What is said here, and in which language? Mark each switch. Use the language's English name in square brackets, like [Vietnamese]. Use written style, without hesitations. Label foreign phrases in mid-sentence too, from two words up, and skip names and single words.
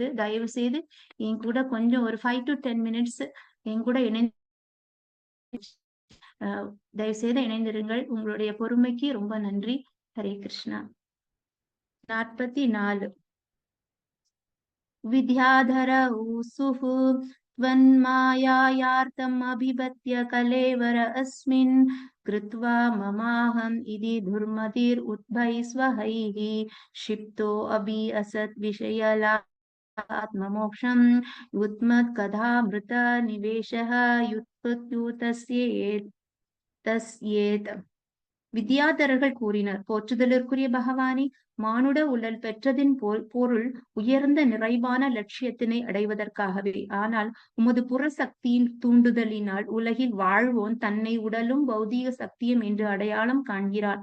[Tamil] தயவு செய்து என் கூட கொஞ்சம் ஒரு [English] 5 to 10 minutes [Tamil] என் கூட இணைந்து தயவு செய்து இணைந்திருங்கள். உங்களுடைய பொறுமைக்கு ரொம்ப நன்றி. ஹரே கிருஷ்ணா. [Sanskrit] 44 विद्याधर ऊचुः त्वन्मायायार्तम् अभिबत्य कलेवर अस्मिन् कृत्वा ममाहम् इति दुर्मतिर् उद्भैस्वहैः क्षिप्तो अभि असत् विषयलात्ममोक्षम् युत्मत्कथामृत निवेशः युत्पत्युतस्येत् [Tamil] வித்யாதரர்கள் கூறினர், போற்றுதலுக்குரிய பகவானே, மானுட உடல் பெற்றதின் பொருள் உயர்ந்த நிறைவான லட்சியத்தினை அடைவதற்காகவே. ஆனால் உமது புற சக்தியின் தூண்டுதலினால் உலகில் வாழ்வோன் தன்னை உடலும் பௌதீக சக்தியும் என்று அடையாளம் காண்கிறான்.